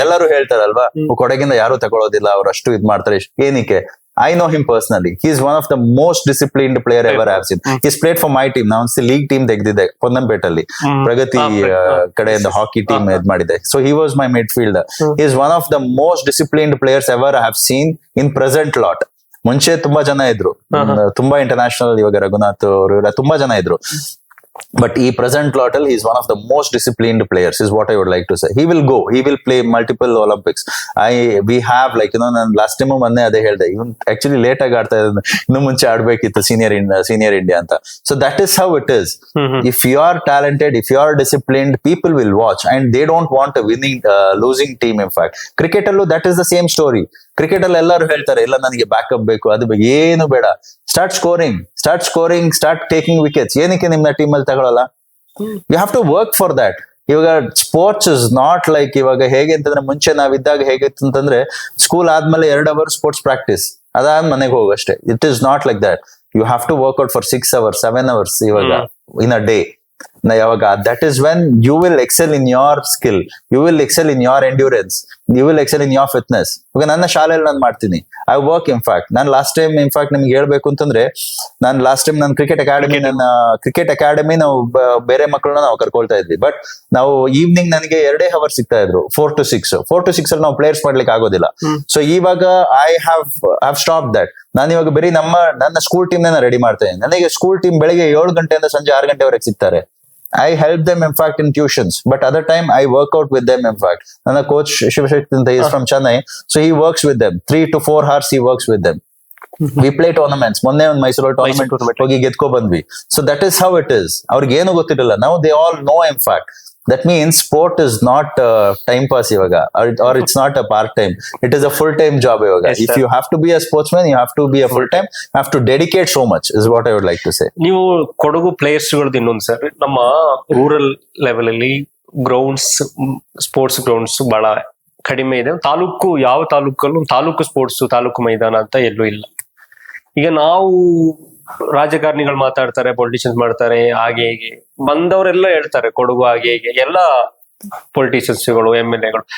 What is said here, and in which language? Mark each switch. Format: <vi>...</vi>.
<kn>ಎಲ್ಲರೂ ಹೇಳ್ತಾರಲ್ವಾ, ಕೊಡಗಿಂದ ಯಾರು ತಗೊಳ್ಳೋದಿಲ್ಲ, ಅವ್ರು ಅಷ್ಟು ಇದ್ ಮಾಡ್ತಾರೆ.</kn> <en>ಏನಕ್ಕೆ? I know him personally. He is one of the most disciplined player ever I have seen. He's played for my team. Now the league team</en> <kn>ತೆಗ್ದಿದ್ದೆ ಪೊನ್ನಂಪೇಟಲ್ಲಿ, ಪ್ರಗತಿ ಕಡೆಯಿಂದ ಹಾಕಿ ಟೀಮ್ ಇದ್ ಮಾಡಿದೆ.</kn> <en>So he was my midfielder. He is one of the most disciplined players ever I have seen in present lot.</en> <kn>ಮುಂಚೆ ತುಂಬಾ ಜನ ಇದ್ರು, ತುಂಬಾ international, ಇವಾಗ ರಘುನಾಥ್ ಅವರು ಎಲ್ಲ ತುಂಬಾ ಜನ ಇದ್ರು.</kn> <en>But</en> <kn>ಈ ಪ್ರೆಸೆಂಟ್ ಲಾಟ್ ಅಲ್ಲಿ</kn> <en>is one of the most disciplined players is what I would like to say. He will go, he will play multiple Olympics. We have like</en> <kn>ನಾನು ಲಾಸ್ಟ್ ಟೈಮ್ ಮೊನ್ನೆ ಅದೇ ಹೇಳ್ದೆ, ಇವನ್ ಆಕ್ಚುಲಿ ಲೇಟ್ ಆಗಿ ಆಡ್ತಾ ಇದ್ದಾನೆ, ಇನ್ನು ಮುಂಚೆ ಆಡ್ಬೇಕಿತ್ತು ಸೀನಿಯರ್ ಇಂಡಿಯಾ ಅಂತ.</kn> <en>So that is how it is. If you are talented, if you are disciplined, people will watch and they don't want a losing team. In fact, cricket ಅಲ್ಲೂ that is the same story.</en> <kn>Cricket ಅಲ್ಲಿ ಎಲ್ಲರೂ ಹೇಳ್ತಾರೆ, ಇಲ್ಲ ನನಗೆ backup ಬೇಕು, ಅದು ಏನು ಬೇಡ,</kn> <en>Start scoring, start taking wickets.</en> <kn>ಏನಕ್ಕೆ ನಿಮ್ನ ಟೀಮ್ ಅಲ್ಲಿ ತಗೊಳಲ್ಲ?</kn> <en>You have to work for that.</en> <kn>ಇವಾಗ ಸ್ಪೋರ್ಟ್ಸ್ ಇಸ್ ನಾಟ್ ಲೈಕ್, ಇವಾಗ ಹೇಗೆ ಅಂತಂದ್ರೆ ಮುಂಚೆ ನಾವಿದ್ದಾಗ ಹೇಗಿತ್ತು ಅಂತಂದ್ರೆ, ಸ್ಕೂಲ್ ಆದ್ಮೇಲೆ 2 ಅವರ್ ಸ್ಪೋರ್ಟ್ಸ್ ಪ್ರಾಕ್ಟೀಸ್, ಅದಾದ ಮನೆಗೆ ಹೋಗಷ್ಟೇ.</kn> <en>It is not like that. You have to work out for 6 hours 7 hours ಇವಾಗ in a day. ಯಾವಾಗ that is when you will excel in your skill, you will excel in your endurance, you will excel in your fitness.</en> <kn>ಇವಾಗ ನನ್ನ ಶಾಲೆಯಲ್ಲಿ ನಾನು ಮಾಡ್ತೀನಿ,</kn> <en>I work.</en> <kn>In fact ನಾನು last time ನಿಮ್ಗೆ ಹೇಳ್ಬೇಕು ಅಂತಂದ್ರೆ, ನಾನು ಲಾಸ್ಟ್ ಟೈಮ್ ನನ್ನ ಕ್ರಿಕೆಟ್ ಅಕಾಡೆಮಿ ನಾವು ಬೇರೆ ಮಕ್ಕಳನ್ನ ನಾವು ಕರ್ಕೊಳ್ತಾ ಇದ್ವಿ. ಬಟ್ ನಾವು ಈವ್ನಿಂಗ್ ನನಗೆ 2 hours ಸಿಗ್ತಾ ಇದ್ರು, 4 to 6 ಅಲ್ಲಿ ನಾವು ಪ್ಲೇಯರ್ಸ್ ಮಾಡ್ಲಿಕ್ಕೆ ಆಗೋದಿಲ್ಲ. ಸೊ ಇವಾಗ</kn> <en>I have stop that.</en> <kn>ನಾನು ಇವಾಗ ಬರೀ ನನ್ನ ಸ್ಕೂಲ್ ಟೀಮ್ ರೆಡಿ ಮಾಡ್ತಾ ಇದ್ದೀನಿ. ನನಗೆ ಸ್ಕೂಲ್ ಟೀಮ್ ಬೆಳಿಗ್ಗೆ 7 ಗಂಟೆಯಿಂದ ಸಂಜೆ 6 ಗಂಟೆವರೆಗೆ ಸಿಗ್ತಾರೆ.</kn> <en>I help them in fact in tuitions, but other time I work out with them. In fact, ನನ್ನ coach Shivashakti anta is from Chennai, so he works with them 3 to 4 hours. He works with them. We play tournaments.</en> <kn>ಮೊನ್ನೆ ಒಂದು Mysuru tournament ಹೋಗಿ ಗೆದ್ಕೊ ಬಂದ್ವಿ.</kn> <en>So that is how it is.</en> <kn>ಅವ್ರಿಗೆ ಏನು ಗೊತ್ತಿರಲಿಲ್ಲ.</kn> <en>Now they all know. In fact, that means sport is not time pass ಇವಾಗ, or it's not a part time. It is a full time job ಇವಾಗ. Yes, if you have to be a sportsman, you have to be a full time, have to dedicate so much is what I would like to say.</en> <kn>ನೀವು Kodagu players ಗಳದ್ದು ಇನ್ನೊಂದು sir, ನಮ್ಮ rural level ಅಲ್ಲಿ grounds, sports grounds ಬಹಳ ಕಡಿಮೆ ಇದೆ. ಯಾವ ತಾಲೂಕಲ್ಲೂ taluk sports, taluk ಮೈದಾನ ಅಂತ ಎಲ್ಲೂ ಇಲ್ಲ. ಈಗ ನಾವು ರಾಜಕಾರಣಿಗಳು ಮಾತಾಡ್ತಾರೆ, ಪೊಲಿಟಿಷಿಯನ್ಸ್ ಮಾಡ್ತಾರೆ, ಹಾಗೆ ಹೀಗೆ ಬಂದವರೆಲ್ಲ ಹೇಳ್ತಾರೆ ಕೊಡಗು ಹಾಗೆ ಹೀಗೆ ಎಲ್ಲ ಪೊಲಿಟಿಷಿಯನ್ಸ್ಗಳು, MLAಗಳು.</kn>